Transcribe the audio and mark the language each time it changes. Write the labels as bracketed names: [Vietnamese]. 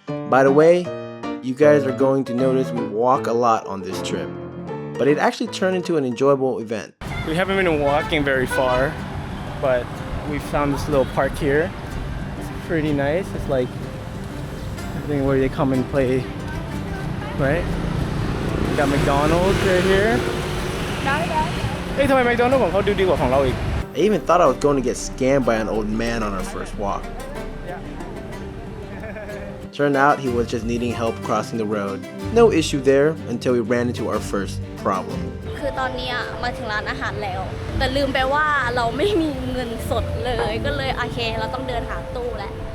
[English] By the way, you guys are going to notice we walk a lot on this trip, but it actually turned into an enjoyable event. We haven't been walking very far, but we found this little park here. It's pretty nice. It's like a thing where they come and play, right? We got McDonald's right here. [Thai] Hey, ทำไม McDonald's ของเขาดูดีกว่าของเราอีก [English] I even thought I was going to get scammed by an old man on our first walk. Turned out he was just needing help crossing the road. No issue there until we ran into our first problem. [Thai] คือตอนนี้มาถึงร้านอาหารแล้ว แต่ลืมไปว่าเราไม่มีเงินสดเลย ก็เลยโอเคเราต้องเดินหาตู้แล้ว